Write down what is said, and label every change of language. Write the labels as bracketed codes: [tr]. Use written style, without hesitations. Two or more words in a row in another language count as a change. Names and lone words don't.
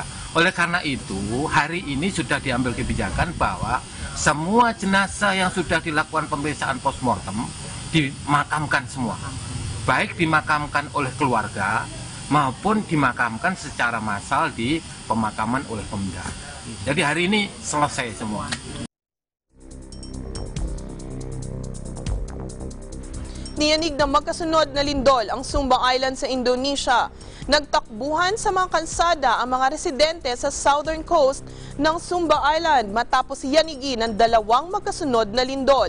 [id] Oleh karena itu, hari ini sudah diambil kebijakan bahwa semua jenazah yang sudah dilakukan pemeriksaan postmortem dimakamkan semua. Baik dimakamkan oleh keluarga maupun dimakamkan secara massal di pemakaman oleh Pemda. Jadi hari ini selesai semua. [tl] Niyanig na magkasunod na lindol ang Sumba Island sa Indonesia. Nagtakbuhan sa mga kalsada ang mga residente sa [en] southern coast [tl] ng Sumba Island matapos yanigi ng dalawang magkasunod na lindol.